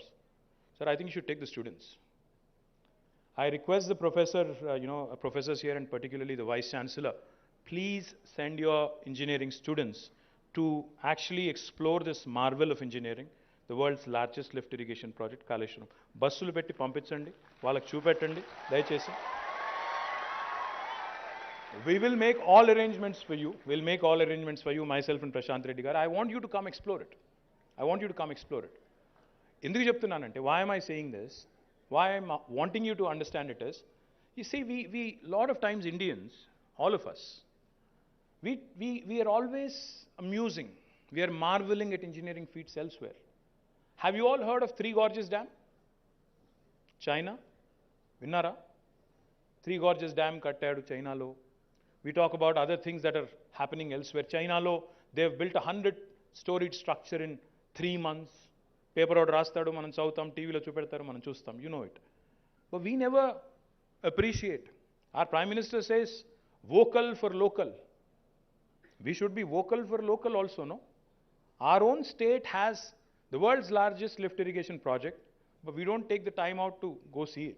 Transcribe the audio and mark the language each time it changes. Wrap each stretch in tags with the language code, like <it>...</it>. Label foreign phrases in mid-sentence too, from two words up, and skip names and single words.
<en>Sir, I think you should take the students. I request the professor, professors here and particularly the Vice Chancellor, please send your engineering students to actually explore this marvel of engineering, the world's largest lift irrigation project, Kaleshwaram.</en> <te>బస్సులు పెట్టి పంపించండి, వాళ్ళకి చూపెట్టండి, దయచేసి.</te> <en>We will make all arrangements for you. We'll make all arrangements for you, myself and Prashant Reddy garu. I want you to come explore it. I want you to come explore it.</en> <te>ఎందుకు చెప్తున్నానంటే,</te> <en>why am I saying this? Why I'm wanting you to understand it is, you see, we lot of times Indians, all of us, we are always amusing. We are marveling at engineering feats elsewhere. Have you all heard of Three Gorges Dam?</en> <te>China? Vinnara? Three Gorges Dam kattadu China lo.</te> <en>We talk about other things that are happening elsewhere. China lo, they have built a 100-storied structure in 3 months. Paper out</en> <te>రాస్తాడు, మనం చదువుతాం, TV లో చూపెడతారు, మనం చూస్తాం.</te> <en>You know it. But we never appreciate. Our Prime Minister says, vocal for local. We should be vocal for local also, no? Our own state has the world's largest lift irrigation project, but we don't take the time out to go see it.</en>